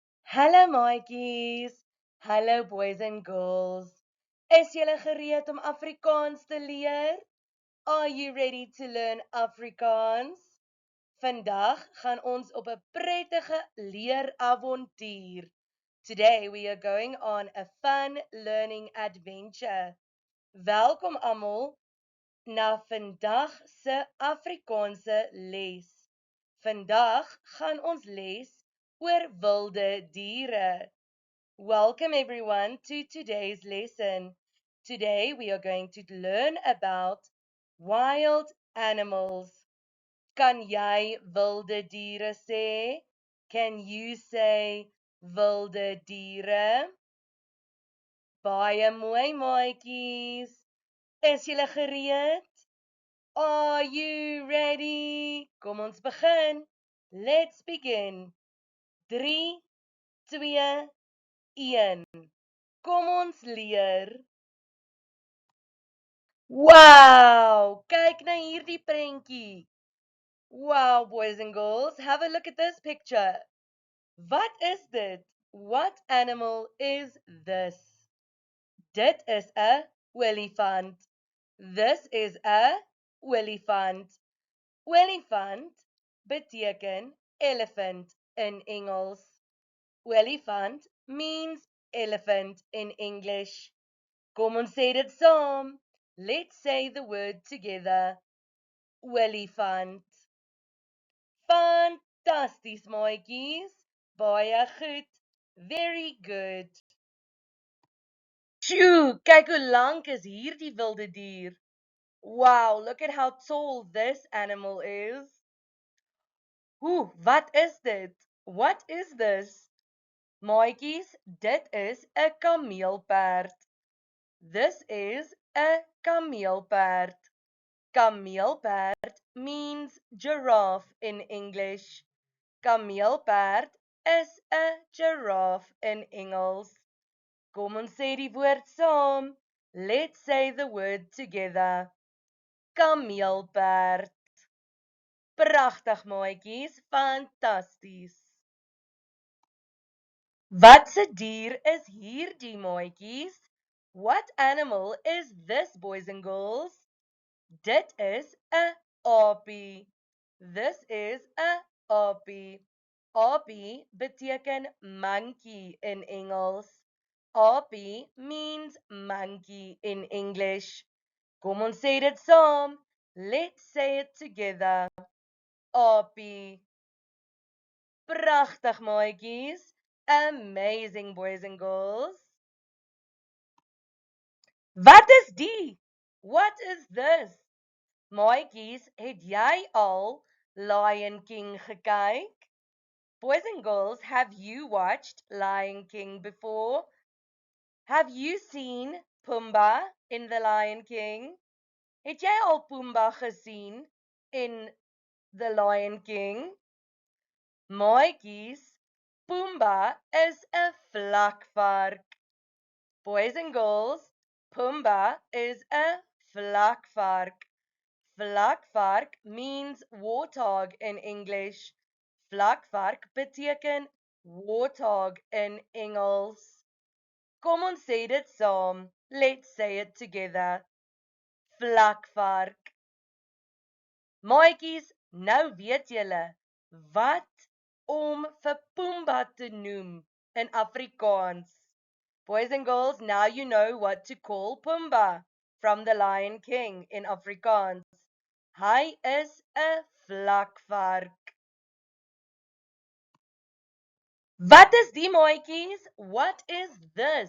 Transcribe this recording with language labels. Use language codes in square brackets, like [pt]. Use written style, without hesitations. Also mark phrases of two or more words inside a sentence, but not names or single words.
[af] Hallo maatjies, hallo [en] boys and girls. [af] Is julle gereed om Afrikaans te leer? [en] Are you ready to learn Afrikaans? [af] Vandag gaan ons op 'n prettige leeravontuur. [en] Today we are going on a fun learning adventure. [af] Welkom almal na vandag se Afrikaanse les. Vandag gaan ons les oor wilde diere. [en] Welcome everyone to today's lesson. Today we are going to learn about wild animals. [af] Kan jy wilde diere sê? [en] Can you say [af] wilde diere? Baie mooi maatjies. Is julle gereed? [en] Are you ready? [af] Kom ons begin. [en] Let's begin. [af] 3, 2, 1. Kom ons leer. Wow! Kyk na hierdie prentjie. [en] Wow, boys and girls, have a look at this picture. [af] Wat is dit? [en] What animal is this? [af] Dit is 'n olifant. [en] This is [af] 'n olifant. Olifant beteken elephant in Engels. [en] Olifant means elephant in English. [af] Kom ons sê dit saam. [en] Let's say the word together. [af] Olifant. Fantasties maatjies. Baie goed. [en] Very good. [af] Sjoe, kyk hoe lank is hierdie wilde dier. [en] Wow, look at how tall this animal is. [af] Wat is dit? [en] What is this? [af] Maatjies, dit is 'n kameelperd. [en] This is a kameelperd. Kameelperd means giraffe in English. [af] Kameelperd is 'n giraffe in Engels. Kom ons sê die woord saam. [en] Let's say the word together. [af] Kameelperd. Pragtig maatjies, fantasties. Watse dier is hierdie maatjies? [en] What animal is this, boys and girls? [af] Dit is 'n aapie. [en] This is [af] 'n aapie. Aapie beteken monkey in Engels. [en] Aapie means monkey in English. [af] Kom ons sê dit saam. [en] Let's say it together. [af] Aapie. Pragtig maatjies. [en] Amazing, boys and girls. [af] Wat is die? [en] What is this? [af] Maatjies, het jy al Lion King gekyk? [en] Boys and girls, have you watched Lion King before? Have you seen Pumbaa in The Lion King? [af] Het jy al Pumbaa gesien in The Lion King? Maatjies, Pumbaa is 'n vlakvark. [en] Boys and girls, Pumbaa is [af] 'n vlakvark. [en] Vlakvark means warthog in English. [af] Vlakvark beteken warthog in Engels. Kom ons sê dit saam. [en] Let's say it together. [af] Vlakvark. Maatjies, nou weet julle wat om vir Pumbaa te noem in Afrikaans. [en] Boys and girls, now you know what to call Pumbaa from The Lion King in Afrikaans. [af] Hy is 'n vlakvark. Wat is die maatjies? [en] What is this?